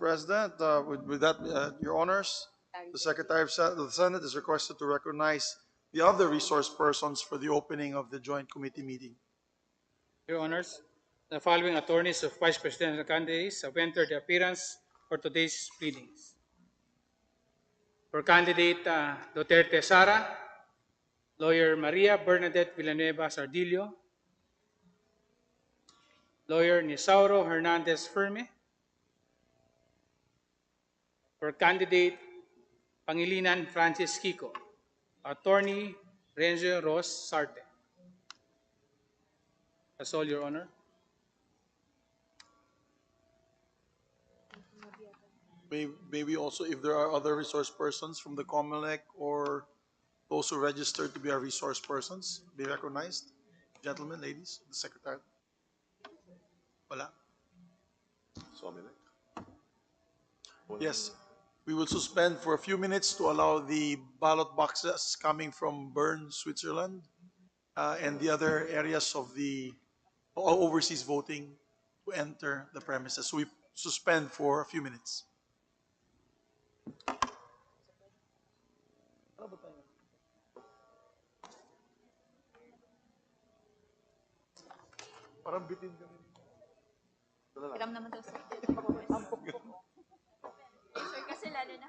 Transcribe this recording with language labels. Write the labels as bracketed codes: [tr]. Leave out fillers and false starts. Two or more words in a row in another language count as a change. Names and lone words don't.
[en] President, with that, Your Honors, the Secretary of the Senate is requested to recognize the other resource persons for the opening of the Joint Committee meeting. Your Honors, the following attorneys of vice presidential candidates have entered the appearance for today's pleadings. For candidate Duterte Sara, lawyer Maria Bernadette Villanueva Sardillo, lawyer Nisauro Hernandez Ferme. For candidate Pangilinan Francis Kiko, attorney Renzo Ros Sarte. That's all, Your Honor. Maybe also, if there are other resource persons from the COMELEC or those who registered to be our resource persons, be recognized. Gentlemen, ladies, the Secretary. Wala. COMELEC. Yes, we will suspend for a few minutes to allow the ballot boxes coming from Bern, Switzerland, and the other areas of the overseas voting to enter the premises. So we suspend for a few minutes. [tl] Parang bitin kami. Hiram naman daw sir. Sir, kasi lalo na.